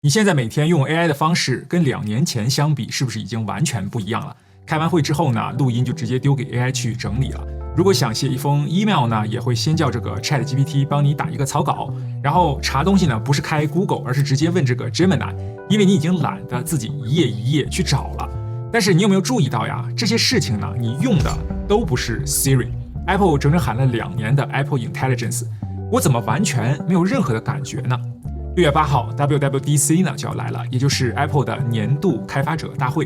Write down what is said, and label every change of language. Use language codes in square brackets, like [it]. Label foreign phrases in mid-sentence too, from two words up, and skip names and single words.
[zh] 你現在每天用 AI 的方式跟2年前相比，是不是已經完全不一樣了？開完會之後呢，錄音就直接丟給 AI 去整理了。如果想寫一封 email 呢，也會先叫這個 ChatGPT 幫你打一個草稿，然後查東西呢，不是開 Google， 而是直接問這個 Gemini， 因為你已經懶得自己一頁一頁去找了。但是你有沒有注意到呀？這些事情呢，你用的都不是 Siri。Apple 整整喊了2年的 Apple Intelligence， 我怎麼完全沒有任何的感覺呢？6月8號 WWDC 呢就要來了，也就是 Apple 的年度開發者大會。